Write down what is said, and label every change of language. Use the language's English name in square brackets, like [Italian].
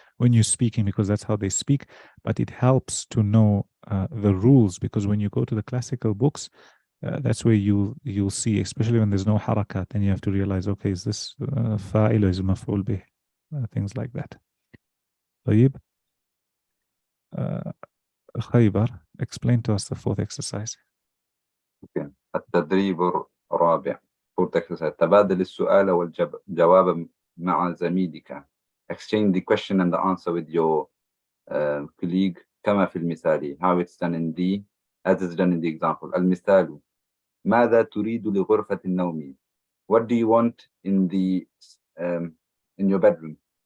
[English] when you're speaking, because that's how they speak. But it helps to know the rules, because when you go to the classical books, that's where you'll see, especially when there's no harakat, then you have to realize, okay, is this fa'il or is it maf'ul bih? Things like that. طيب. Khaybar, explain to us the fourth exercise. Okay. [Arabic] التدريب الرابع. [English] Fourth exercise. [Arabic] تبادل السؤال والجواب مع زميلك. [English] Exchange the question and the answer with your colleague [Arabic] كما في المثال. [English] How it's done in the, as it's done in the example. [Arabic] المثال. ماذا تريد لغرفة النوم? [English] What do you want in the in your bedroom?